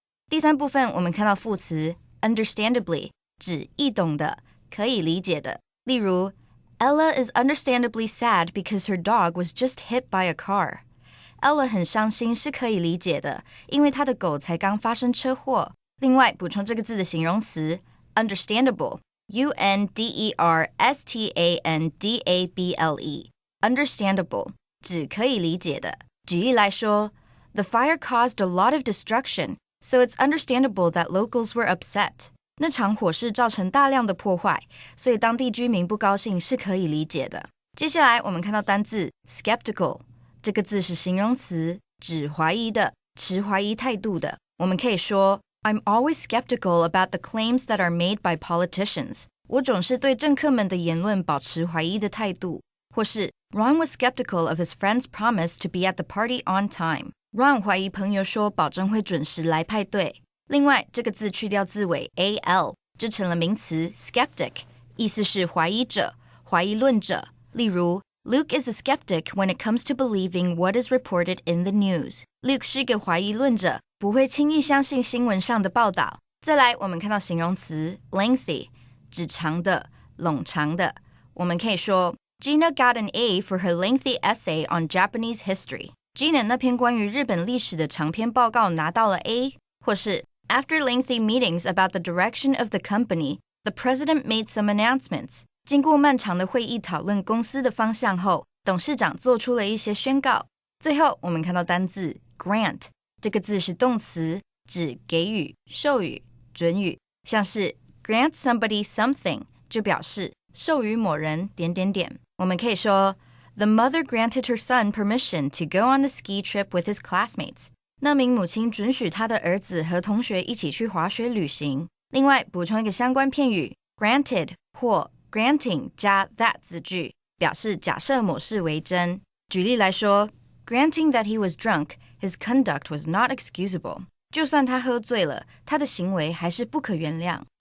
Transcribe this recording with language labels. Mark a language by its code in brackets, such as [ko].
[zh] 第三部分我们看到副词 [en] understandably [zh] 指易懂的可以理解的，例如 [en] Ella is understandably sad because her dog was just hit by a car. [zh] Ella 很伤心是可以理解的，因为她的狗才刚发生车祸。另外，补充这个字的形容词 understandable, understandable, understandable 指可以理解的。举例来说 [en] The fire caused a lot of destruction, so it's understandable that locals were upset. [zh] 那场火势造成大量的破坏，所以当地居民不高兴是可以理解的。接下来我们看到单字 skeptical， 这个字是形容词，指怀疑的，持怀疑态度的。我们可以说 [en] I'm always skeptical about the claims that are made by politicians. [zh] 我总是对政客们的言论保持怀疑的态度。或是 [en] Ron was skeptical of his friend's promise to be at the party on time. [zh] Ron 怀疑朋友说保证会准时来派对。另外，这个字去掉字尾 al， 就成了名词 skeptic， 意思是怀疑者、怀疑论者。例如 [en] Luke is a skeptic when it comes to believing what is reported in the news. [zh] Luke 是个怀疑论者，不会轻易相信新闻上的报道。再来，我们看到形容词 lengthy， 指长的、冗长的。我们可以说 [en] Gina got an A for her lengthy essay on Japanese history. Gina [zh] 那篇关于日本历史的长篇报告拿到了 A， 或是 [en] After lengthy meetings about the direction of the company, the president made some announcements. [zh] 经过漫长的会议讨论公司的方向后，董事长做出了一些宣告。最后我们看到单字 grant， 这个字是动词，指给予、授予、准予，像是 grant somebody something 就表示授予某人……我们可以说 [en] The mother granted her son permission to go on the ski trip with his classmates. [zh] 那名母亲准许她的儿子和同学一起去滑雪旅行。另外补充一个相关片语 granted 或 granting 加 that 子句，表示假设某事为真。举例来说 [en] Granting that he was drunk, his conduct was not excusable. [zh] 就算他喝醉了，他的行为还是不可原谅。